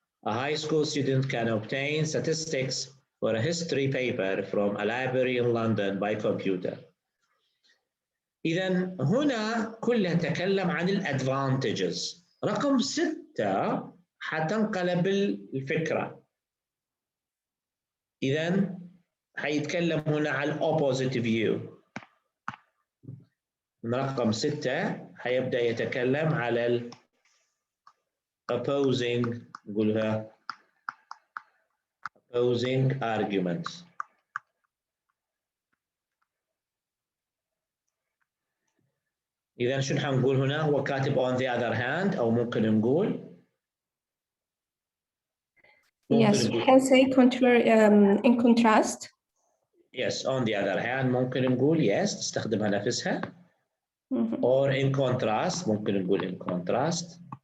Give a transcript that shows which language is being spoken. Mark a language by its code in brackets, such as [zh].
[en] A high school student can obtain statistics for a history paper from a library in London by computer. [ar] إذن هنا كلها تكلم عن الادفانتجز. رقم 6 حتنقلب الفكرة. إذن حيتكلم هنا عن [en] opposite view. [ar] من رقم 6 حيبدأ يتكلم على opposing، نقولها [en] opposing arguments. [ar] إذا شو حنقول هنا؟ هو كاتب [en] on the other hand [ar] أو ممكن نقول [en] yes, we can say contrary, in contrast. Yes, on the other hand [ar] ممكن نقول [en] yes [ar] تستخدمها نفسها. [en] or in contrast [ar] ممكن نقول [en] in contrast.